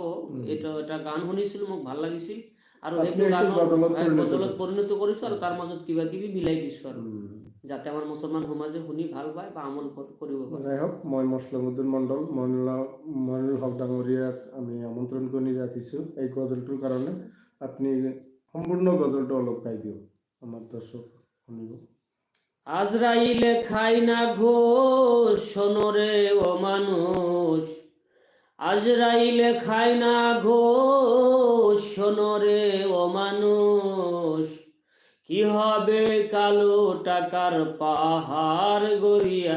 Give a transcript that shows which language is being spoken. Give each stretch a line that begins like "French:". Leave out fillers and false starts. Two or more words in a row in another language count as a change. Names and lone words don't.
Assamese: এইটো এটা গান শুনিছিলোঁ, মোক ভাল লাগিছিল আৰু সেইটো গানত গজলত পৰিণত কৰিছোঁ আৰু তাৰ মাজত কিবা কিবি মিলাই দিছোঁ আৰু, যাতে আমাৰ মুছলমান সমাজে শুনি ভাল পায় বা আমল কৰিব পাৰে। যাই হোক, মই মছলমুদ্দিন মণ্ডল মইনুল হক ডাঙৰীয়াক আমি আমন্ত্ৰণ কৰি ৰাখিছোঁ এই গজলটোৰ কাৰণে। আপনি সম্পূৰ্ণ গজলটো অলপ গাই দিয়ক, আমার দর্শক শুনিব।
Bangla: আজরাইলে খায় না ঘোষ, শোনরে ও মানুষ। আজরাইলে খায় না ঘোষ, শোনরে ও মানুষ। কি হবে কালো টাকার পাহাড় গড়িয়া?